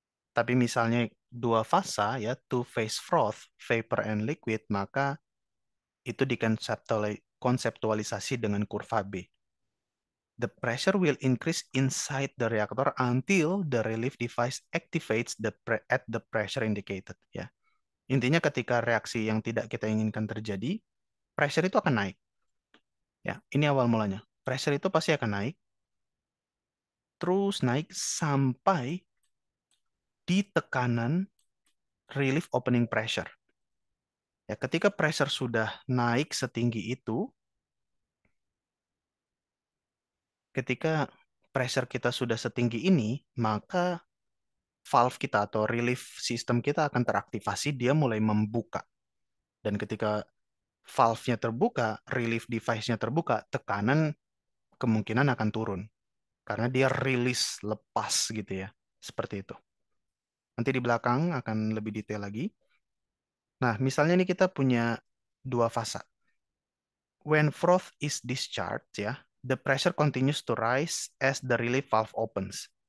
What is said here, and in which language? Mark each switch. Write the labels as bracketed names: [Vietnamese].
[Indonesian] Tapi misalnya dua fasa ya, [English] two phase froth, vapor and liquid, [Indonesian] maka itu dikonseptualisasi dengan kurva B. [English] The pressure will increase inside the reactor until the relief device activates at the pressure indicated. [Indonesian] Ya, intinya ketika reaksi yang tidak kita inginkan terjadi, pressure itu akan naik. Ya, ini awal mulanya. Pressure itu pasti akan naik, terus naik sampai di tekanan relief opening pressure. Ya, ketika pressure sudah naik setinggi itu, ketika pressure kita sudah setinggi ini, maka valve kita atau relief system kita akan teraktivasi, dia mulai membuka. Dan ketika valve-nya terbuka, relief device-nya terbuka, tekanan kemungkinan akan turun. Karena dia rilis lepas gitu ya. Seperti itu. Nanti di belakang akan lebih detail lagi. Nah, misalnya ini kita punya dua fasa. [English] When froth is discharged ya, the pressure continues to rise as the relief valve opens.